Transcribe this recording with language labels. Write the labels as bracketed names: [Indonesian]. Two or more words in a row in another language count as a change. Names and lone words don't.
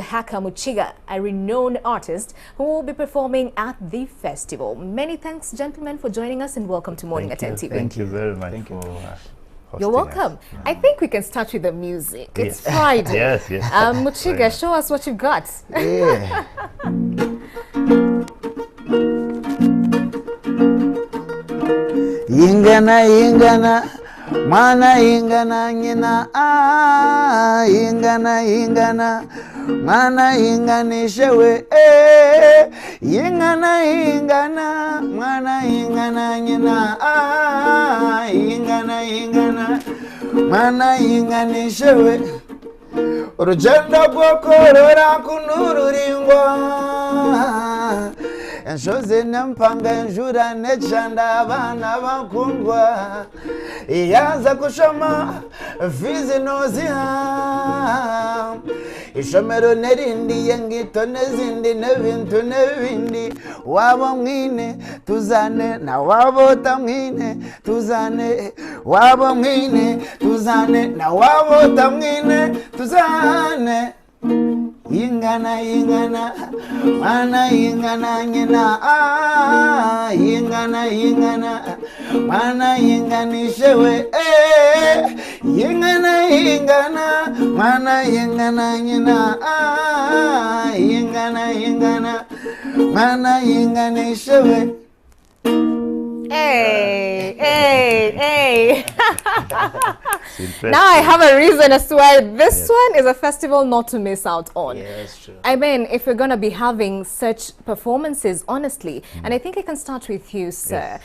[English] Haka Muchiga, a renowned artist who will be performing at the festival. Many thanks, gentlemen, for joining us, and welcome to Morning at NTV. Thank you very much for hosting You're welcome. us. I think we can start with the music. It's Friday. Yes. Muchiga, show us what you've got. Yeah. [Chiga] Ingana mana ingana nyina ingana mana inganishewe ingana mana ingana nyina ingana mana inganishewe urugendo rwo korora kunururingwa enshoze nempanga enjura necanda abana bakundwa iyaza kushoma fizi noziha ishomero nerindi yengito nezindi nebintu nebindi wabo mwine tuzane na wabo tamwine tuzane wabo mwine tuzane na wabo tamwine tuzane ingana mana ingana nyina ingana mana inganishewe ingana mana ingana nyina ingana mana inganishewe. [English] Hey. Now I have a reason as to why this one is a festival not to miss out on. Yes, true. I mean, if we're going to be having such performances, honestly, and I think I can start with you, sir.